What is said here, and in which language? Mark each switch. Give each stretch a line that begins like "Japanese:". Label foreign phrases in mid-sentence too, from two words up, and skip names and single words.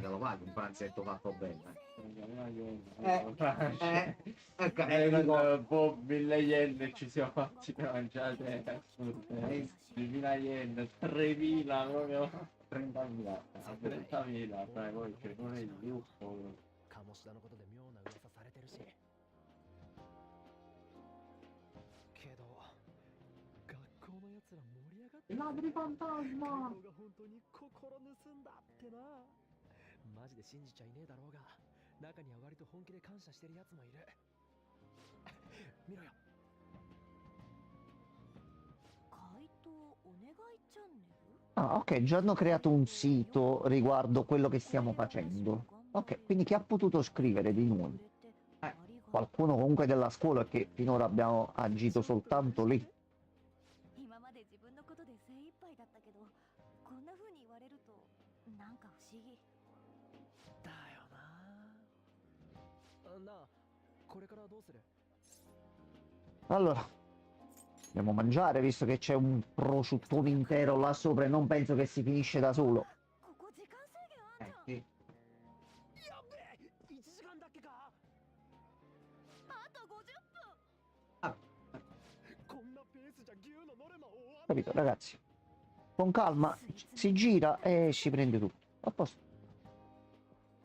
Italian: te lo paghi, un pranzetto fatto bene. Boh, 1000 yen ci siamo fatti da mangiare assurde. 2000 yen, 3000 proprio. 30.000. 30.000, dai, poi che non è il gruppo.
Japanese: 鴨志田のことで妙な噂されてるしけど学校のやつら盛り上がってる
Italian: Ladri fantasma!
Japanese: が本当に心盗んだってなマジで信じちゃいねえだろうが中には割と本気で感謝してるやつもいる見ろよ回答お願いチャンネル
Italian: Ah, ok, già hanno creato un sito riguardo quello che stiamo facendo. Ok, quindi chi ha potuto scrivere di noi? Qualcuno comunque della scuola che finora abbiamo agito soltanto lì.
Japanese: 今まで自分のことで精一杯だったけどこんな風に言われるとなんか不思議だよななあこれからどうする
Italian: Allora, dobbiamo mangiare visto che c'è un prosciuttone intero là sopra e non penso che si finisce da solo.
Japanese: ここ時間制限あんじゃん
Italian: Sì.
Japanese: やべえ1時間だっけかあと50分こんなペースじゃ牛のノルマ終わん
Italian: Capito, ragazzi? Con calma si gira e si prende tutto. A posto.